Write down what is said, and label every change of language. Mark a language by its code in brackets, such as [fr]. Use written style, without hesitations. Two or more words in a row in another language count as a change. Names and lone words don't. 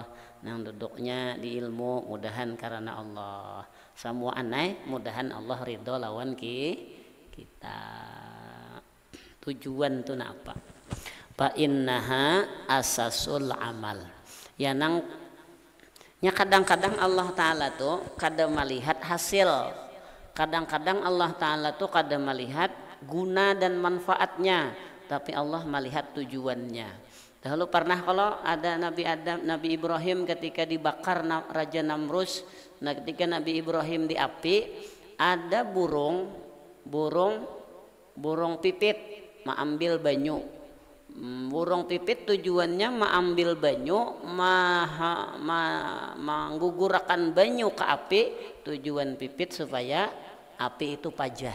[bjn] Nang duduknya di ilmu, mudahan karena Allah. Semua aneh, mudahan Allah ridho lawan kita. Tujuan tuh apa? [ar] فإنها أساس العمل. [bjn] Ya nang nya kadang-kadang Allah Ta'ala tuh kadang melihat hasil, kadang-kadang Allah Ta'ala tuh kadang melihat guna dan manfaatnya, tapi Allah melihat tujuannya. Dahulu pernah kalau ada Nabi Adam, Nabi Ibrahim ketika dibakar Raja Namrus, nah ketika Nabi Ibrahim di api, ada burung pipit mengambil banyu. Burung pipit tujuannya mengambil banyu, menggugurkan banyu ke api, tujuan pipit supaya api itu pajah.